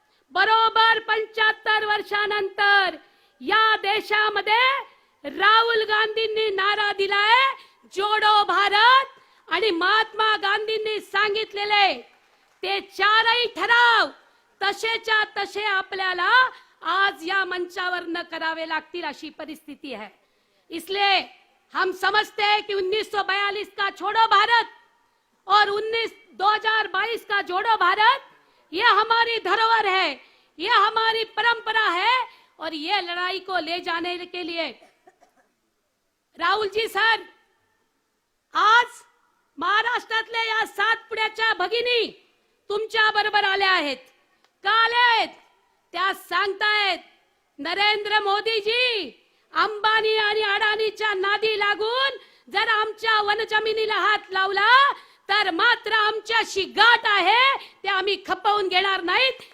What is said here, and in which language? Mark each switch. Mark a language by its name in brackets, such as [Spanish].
[Marathi] बरोबर 75 वर्षानंतर या देशामध्ये राहुल गांधींनी नारा दिलाय, जोडो भारत. आणि महात्मा गांधींनी सांगितलेले ते 4ही ठराव तसेच्या तसे आपल्याला आज या मंचावर न करावे लागतील अशी परिस्थिती है. [Hindi] इसलिए हम समझते हैं कि 1942 का छोड़ो भारत और 2022 का जोड़ो भारत, ये हमारी धरोहर है, ये हमारी परंपरा है. और ये लड़ाई को ले जाने के लिए [Marathi] राहुल जी सर आज महाराष्ट्रातल्या या सातपुड्याच्या भगिनी तुमच्या बरोबर आल्या आहेत. का आल्या आहेत त्या सांगतायत, नरेंद्र मोदीजी अंबानी आणि अडाणीच्या नादी लागून जर आमच्या वनजमिनीला हात लावला तर मात्र आमच्याशी गाठ आहे, ते आम्ही खपवून घेणार नाहीत.